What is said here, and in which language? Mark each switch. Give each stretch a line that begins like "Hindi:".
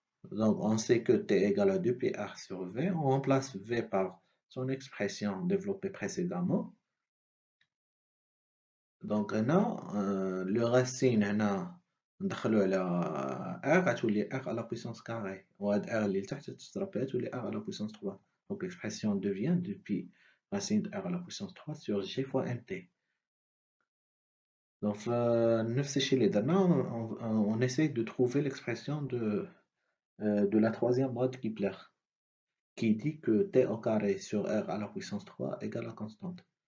French: Donc, on sait que t égale à 2πr sur v. On remplace v par son expression développée précédemment. Donc, le racine,
Arabic: ندخلو على
French: r
Arabic: غتولي
French: r à la puissance carrée.
Arabic: وهاد r اللي لتحت تضرب فيها تولي r
French: à la puissance 3. Donc, l'expression devient depuis racine de r à la puissance 3 sur g fois mt. Donc,
Arabic: نفس الشيء اللي درنا,
French: on essaie de trouver l'expression de la troisième loi de Kepler, qui dit que t au carré sur r à la puissance 3 égale à constante.